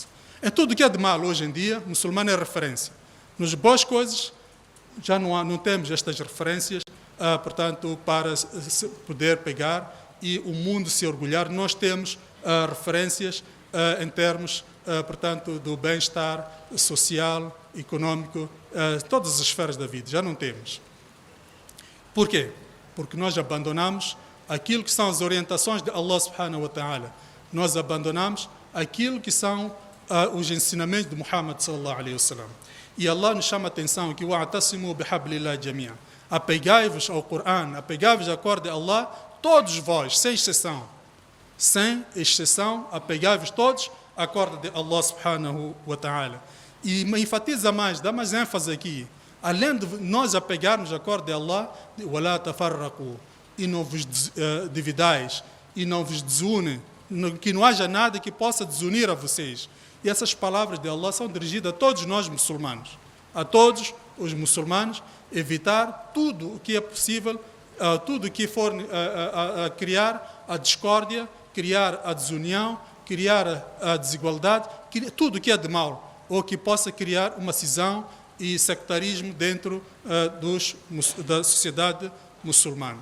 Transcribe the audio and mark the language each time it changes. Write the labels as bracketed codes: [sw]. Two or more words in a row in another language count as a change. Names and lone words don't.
[pt] Em tudo que é de mal hoje em dia, o muçulmano é referência. Nas boas coisas, já não temos estas referências, portanto, para poder pegar e o mundo se orgulhar. Nós temos referências em termos, portanto, do bem-estar social, econômico, todas as esferas da vida. Já não temos. Por quê? Porque nós abandonamos aquilo que são as orientações de Allah [ar] سبحانه وتعالى. [pt] Nós abandonamos aquilo que são os ensinamentos de Muhammad [ar] صلى الله عليه وسلم. [pt] E Allah nos chama a atenção que [ar] واعتصموا بحبل الله جميعا. [pt] Apegai-vos ao Coran, apegai-vos à corda de Allah, todos vós, sem exceção, apegai-vos todos à corda de Allah [ar] سبحانه وتعالى. [pt] E enfatiza mais, dá mais ênfase aqui. Além de nós apegarmos à corda de Allah, [ar] وَلَا تَفَرَّقُوا, [pt] e não vos dividais, e não vos desunem, que não haja nada que possa desunir a vocês. E essas palavras de Allah são dirigidas a todos nós muçulmanos, a todos os muçulmanos, evitar tudo o que é possível, tudo o que for a criar a discórdia, criar a desunião, criar a desigualdade, tudo o que é de mal, ou que possa criar uma cisão e sectarismo dentro da sociedade muçulmana.